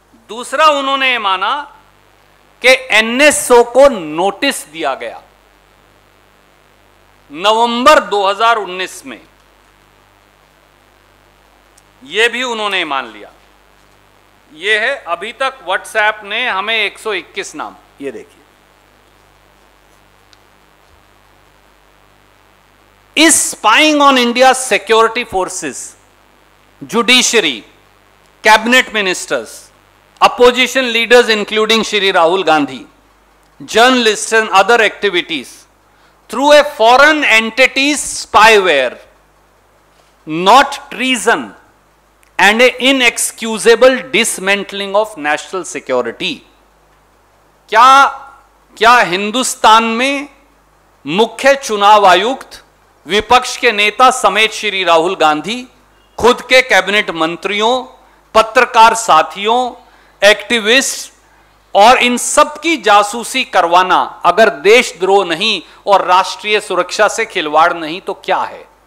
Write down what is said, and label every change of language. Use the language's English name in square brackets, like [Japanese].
[Hindi] दूसरा, उन्होंने ये माना कि एनएसओ को नोटिस दिया गया नवंबर 2019 में, यह भी उन्होंने मान लिया। यह है अभी तक व्हाट्सएप ने हमें 121 नाम, ये देखिए, [English] is spying on India's security forces, judiciary, cabinet ministers, opposition leaders including Shri Rahul Gandhi, journalists and other activities through a foreign entity's spyware, not treason and an inexcusable dismantling of national security. [Hindi] क्या हिंदुस्तान में मुख्य चुनाव आयुक्त, विपक्ष के नेता समेत श्री राहुल गांधी, खुद के कैबिनेट मंत्रियों, पत्रकार साथियों, एक्टिविस्ट और इन सब की जासूसी करवाना अगर देशद्रोह नहीं और राष्ट्रीय सुरक्षा से खिलवाड़ नहीं तो क्या है?